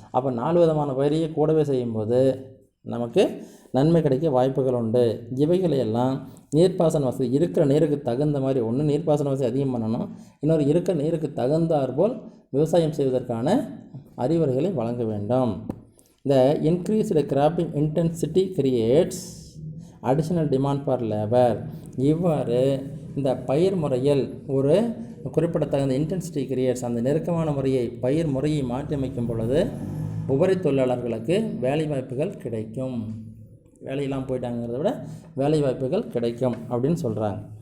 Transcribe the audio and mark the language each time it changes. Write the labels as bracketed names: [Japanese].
[Tamil] அப்போ 4 விதமான பயிரையே கூடவே செய்யும்போது நமக்கு நன்மை கிடைக்க வாய்ப்புகள் உண்டு. இவைகளையெல்லாம் நீர்ப்பாசன வசதி இருக்கிற நீருக்கு தகுந்த மாதிரி, ஒன்று நீர்ப்பாசன வசதி அதிகம் பண்ணணும், இன்னொரு இருக்கிற நீருக்கு தகுந்தாற்போல் விவசாயம் செய்வதற்கான அறிவுரைகளை வழங்க வேண்டும். [English] The increased cropping intensity creates additional demand for labor. [Tamil] இவ்வாறு இந்த பயிர் முறையில் ஒரு குறிப்பிடத்தகுந்த [English] intensity creates, [Tamil] அந்த நெருக்கமான முறையை பயிர் முறையை மாற்றியமைக்கும் பொழுது உபரி தொழிலாளர்களுக்கு வேலை வாய்ப்புகள் கிடைக்கும். வேலையெல்லாம் போயிட்டாங்கிறத விட வேலை வாய்ப்புகள் கிடைக்கும் அப்படின்னு சொல்கிறாங்க.